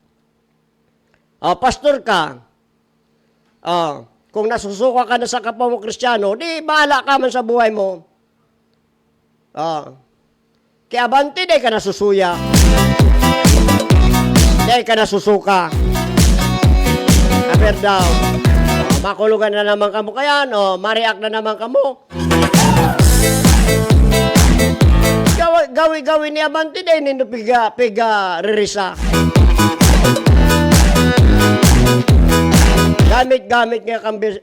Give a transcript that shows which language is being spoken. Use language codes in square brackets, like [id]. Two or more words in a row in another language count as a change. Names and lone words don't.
[tl] Pastor ka. Kung nasusuka ka na sa kapwa mo Kristiyano, di bahala ka man sa buhay mo. Kaya abante, di ka nasusuya. Di ka nasusuka. [bik] Aber daw. Makulugan na naman kamo kayan, mariak na naman kamo. Gawi-gawi ni abante, di nindo piga ririsa. Gamit-gamit nga kang bersikulo.